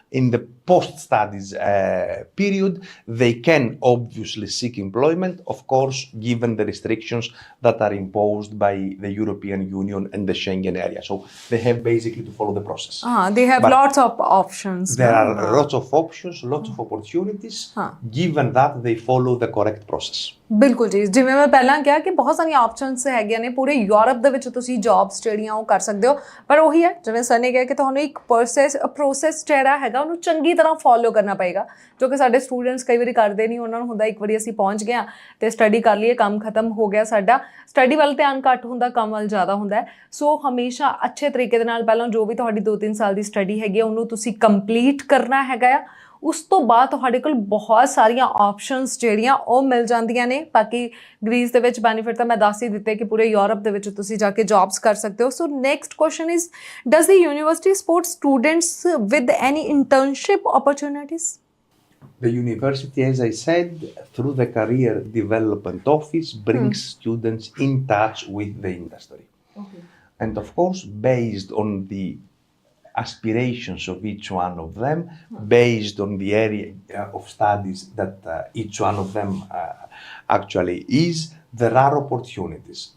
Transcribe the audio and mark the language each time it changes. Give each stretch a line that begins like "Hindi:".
English: in the post-studies period, they can obviously seek employment, of course, given the restrictions that are imposed by the European Union and the Schengen area. So they have basically to follow the process. They have But lots of options. there are lots of options, lots of opportunities, given that they follow the correct process.
Punjabi: ਬਿਲਕੁਲ ਜੀ, ਜਿਵੇਂ ਮੈਂ ਪਹਿਲਾਂ ਕਿਹਾ ਕਿ ਬਹੁਤ ਸਾਰੀਆਂ options ਹੈਗੀਆਂ ਨੇ ਪੂਰੇ ਯੂਰਪ ਦੇ ਵਿੱਚ, ਤੁਸੀਂ ਜੌਬਸ ਜਿਹੜੀਆਂ ਉਹ ਕਰ ਸਕਦੇ ਹੋ। ਪਰ ਉਹੀ ਹੈ, ਜਿਵੇਂ ਸਰ ਨੇ ਕਿਹਾ ਕਿ ਤੁਹਾਨੂੰ ਇੱਕ ਪ੍ਰੋਸੈਸ ਜਿਹੜਾ ਹੈਗਾ ਉਹਨੂੰ ਚੰਗੀ ਤਰ੍ਹਾਂ ਫੋਲੋ ਕਰਨਾ ਪਏਗਾ, ਜੋ ਕਿ ਸਾਡੇ ਸਟੂਡੈਂਟਸ ਕਈ ਵਾਰੀ ਕਰਦੇ ਨਹੀਂ। ਉਹਨਾਂ ਨੂੰ ਹੁੰਦਾ ਇੱਕ ਵਾਰੀ ਅਸੀਂ ਪਹੁੰਚ ਗਏ ਅਤੇ ਸਟੱਡੀ ਕਰ ਲਈਏ, ਕੰਮ ਖਤਮ ਹੋ ਗਿਆ ਸਾਡਾ। ਸਟੱਡੀ ਵੱਲ ਧਿਆਨ ਘੱਟ ਹੁੰਦਾ, ਕੰਮ ਵੱਲ ਜ਼ਿਆਦਾ ਹੁੰਦਾ। ਸੋ ਹਮੇਸ਼ਾ ਅੱਛੇ ਤਰੀਕੇ ਦੇ ਨਾਲ ਪਹਿਲਾਂ ਜੋ ਵੀ ਤੁਹਾਡੀ 2-3 ਸਾਲ ਦੀ ਸਟੱਡੀ ਹੈਗੀ ਆ ਉਹਨੂੰ ਤੁਸੀਂ ਕੰਪਲੀਟ ਕਰਨਾ ਹੈਗਾ ਆ। ਉਸ ਤੋਂ ਬਾਅਦ ਤੁਹਾਡੇ ਕੋਲ ਬਹੁਤ ਸਾਰੀਆਂ ਆਪਸ਼ਨਸ ਜਿਹੜੀਆਂ ਉਹ ਮਿਲ ਜਾਂਦੀਆਂ ਨੇ। ਬਾਕੀ ਗ੍ਰੀਸ ਦੇ ਵਿੱਚ ਬੈਨੀਫਿਟ ਤਾਂ ਮੈਂ ਦੱਸ ਹੀ ਦਿੱਤੇ ਕਿ ਪੂਰੇ ਯੂਰਪ ਦੇ ਵਿੱਚ ਤੁਸੀਂ ਜਾ ਕੇ ਜੌਬਸ ਕਰ ਸਕਦੇ ਹੋ।
English: So next question is, does the university support students with any internship opportunities? The university, as I said, through the Career Development Office, brings students in touch with the industry. Okay. And of course, based on the aspirations of each one of them, based on the area of studies that each one of them actually is, there are opportunities.